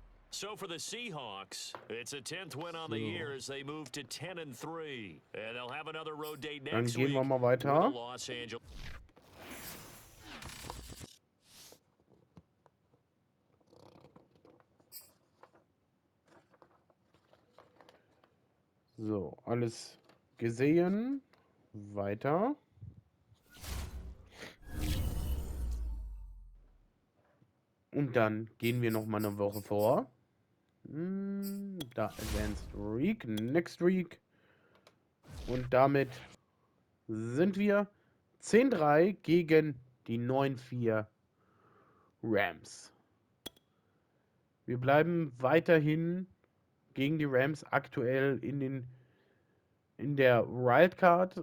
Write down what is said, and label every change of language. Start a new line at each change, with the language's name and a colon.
English: So for the Seahawks, it's a 10th win on the year as they move to 10-3, and they'll have another road date next week.
German: Dann gehen wir mal weiter. So, alles gesehen. Weiter. Und dann gehen wir nochmal eine Woche vor.
English: Da Advanced Week, Next Week.
German: Und damit sind wir 10-3 gegen die 9-4 Rams. Wir bleiben weiterhin gegen die Rams aktuell in der Wildcard.